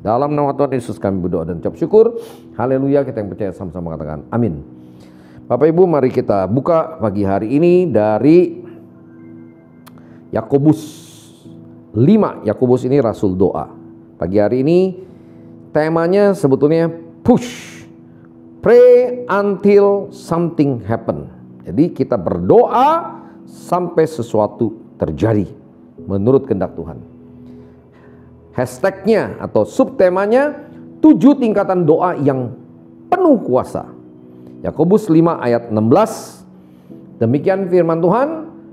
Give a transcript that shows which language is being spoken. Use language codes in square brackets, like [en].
[id] Dalam nama Tuhan Yesus kami berdoa dan ucap syukur. Haleluya, kita yang percaya sama-sama katakan amin. Bapak Ibu, mari kita buka pagi hari ini dari Yakobus 5. Yakobus ini rasul doa. Pagi hari ini temanya sebetulnya push. [en] Pray until something happen. [id] Jadi kita berdoa sampai sesuatu terjadi menurut kehendak Tuhan. Hashtagnya atau subtemanya 7 tingkatan doa yang penuh kuasa. Yakobus 5 ayat 16. Demikian firman Tuhan.